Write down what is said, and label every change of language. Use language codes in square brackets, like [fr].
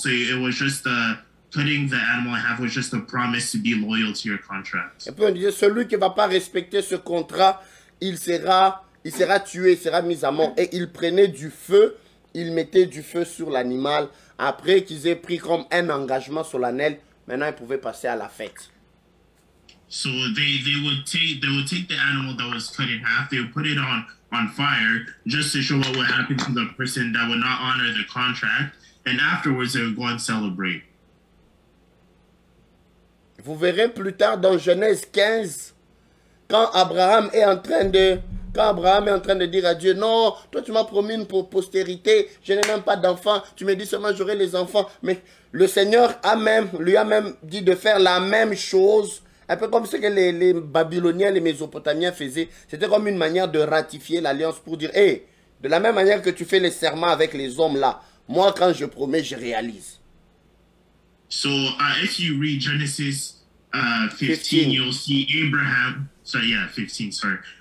[en] So it was just cutting the animal in half was just a promise to be loyal to your contract. [fr] Et puis on disait, celui qui ne va pas respecter ce contrat, il sera tué, il sera mis à mort. Et il prenait du feu, il mettait du feu sur l'animal. Après qu'ils aient pris comme un engagement solennel, maintenant ils pouvaient passer à la fête. [en] So they would take the animal that was cut in half, they would put it on fire just to show what would happen to the person that would not honor the contract, and afterwards they would go and celebrate. [fr] Vous verrez plus tard dans Genèse 15, quand Abraham est en train de dire à Dieu, non, toi tu m'as promis une postérité, je n'ai même pas d'enfants, tu me dis seulement j'aurai les enfants. Mais le Seigneur lui a même dit de faire la même chose, un peu comme ce que les Babyloniens, les Mésopotamiens faisaient. C'était comme une manière de ratifier l'alliance pour dire, hey, de la même manière que tu fais les serments avec les hommes là, moi quand je promets, je réalise. [en] So if you read Genesis 15, you'll see Abraham. Sorry, yeah, 15. Sorry.